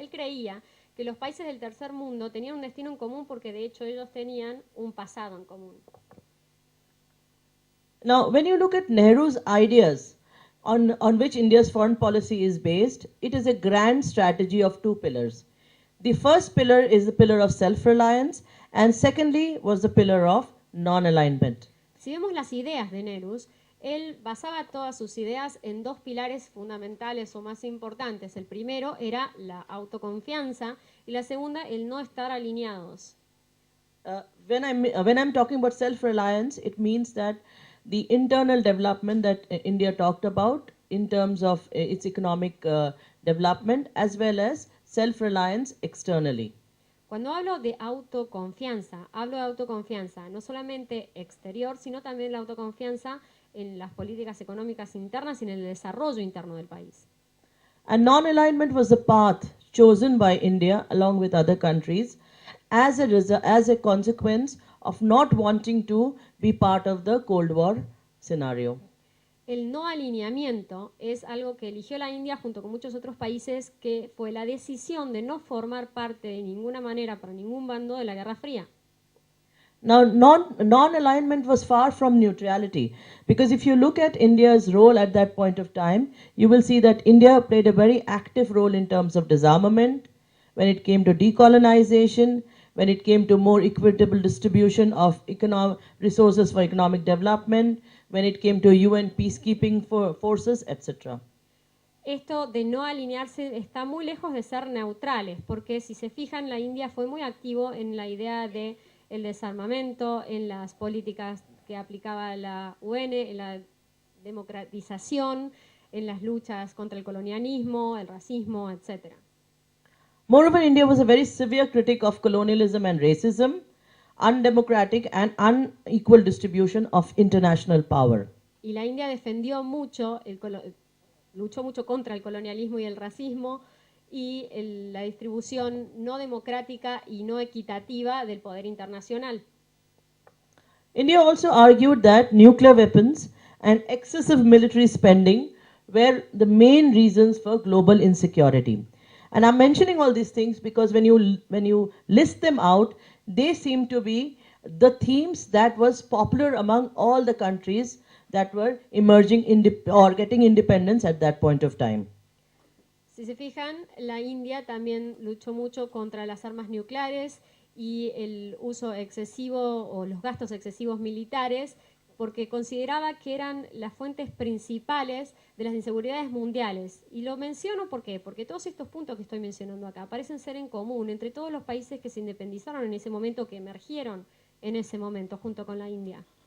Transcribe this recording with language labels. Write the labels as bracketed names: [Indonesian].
[Spanish] Él creía que los países del tercer mundo tenían un destino en común porque de hecho ellos tenían un pasado en común. [English] Now, when you look at Nehru's ideas on which India's foreign policy is based, it is a grand strategy of two pillars. The first pillar is the pillar of self-reliance and secondly was the pillar of non-alignment. [Spanish] Si vemos las ideas de Nehru, él basaba todas sus ideas en dos pilares fundamentales o más importantes. El primero era la autoconfianza y la segunda, el no estar alineados. [English] When I'm talking about self-reliance, it means that the internal development that India talked about in terms of its economic development as well as self-reliance externally. [Spanish] Cuando hablo de autoconfianza no solamente exterior, sino también la autoconfianza en las políticas económicas internas y en el desarrollo interno del país. [English] And non-alignment was the path chosen by India along with other countries as a consequence of not wanting to be part of the Cold War scenario. [Spanish] El no alineamiento es algo que eligió la India junto con muchos otros países, que fue la decisión de no formar parte de ninguna manera para ningún bando de la Guerra Fría. [English] Now, non-alignment was far from neutrality, because if you look at India's role at that point of time, you will see that India played a very active role in terms of disarmament, when it came to decolonization, when it came to more equitable distribution of resources for economic development, when it came to UN peacekeeping forces, etc. [Spanish] Esto de no alinearse está muy lejos de ser neutrales, porque si se fijan, la India fue muy activo en la idea de el desarmamento, en las políticas que aplicaba la UN, en la democratización, en las luchas contra el colonialismo, el racismo, etc. [English] Moreover, India was a very severe critic of colonialism and racism, undemocratic and unequal distribution of international power. [Spanish] Y la India defendió mucho, luchó mucho contra el colonialismo y el racismo y la distribución no democrática y no equitativa del poder internacional. [English] India also argued that nuclear weapons and excessive military spending were the main reasons for global insecurity. And I'm mentioning all these things because when you list them out, they seem to be the themes that was popular among all the countries that were emerging or getting independence at that point of time. [Spanish] Si se fijan, la India también luchó mucho contra las armas nucleares y el uso excesivo o los gastos excesivos militares porque consideraba que eran las fuentes principales de las inseguridades mundiales. Y lo menciono ¿por qué? Porque todos estos puntos que estoy mencionando acá parecen ser en común entre todos los países que se independizaron en ese momento, que emergieron en ese momento junto con la India.